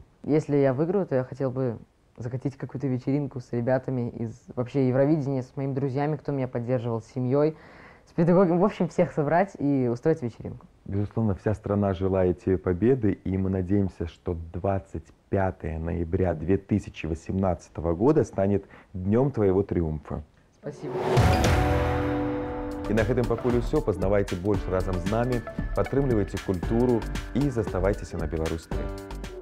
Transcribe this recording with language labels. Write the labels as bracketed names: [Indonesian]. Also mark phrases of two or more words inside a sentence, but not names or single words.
[Russian] Если я выиграю, то я хотел бы закатить какую-то вечеринку с ребятами из вообще Евровидения, с моими друзьями, кто меня поддерживал, с семьей, с педагогами, в общем, всех собрать и устроить вечеринку. Безусловно, вся страна желает тебе победы, и мы надеемся, что 25 ноября 2018 года станет днем твоего триумфа. Спасибо. [Belarusian] І на гэтым пакуль усё. Пазнавайце больш разам з намі, падтрымлівайце культуру і заставайцеся на Беларусь 3.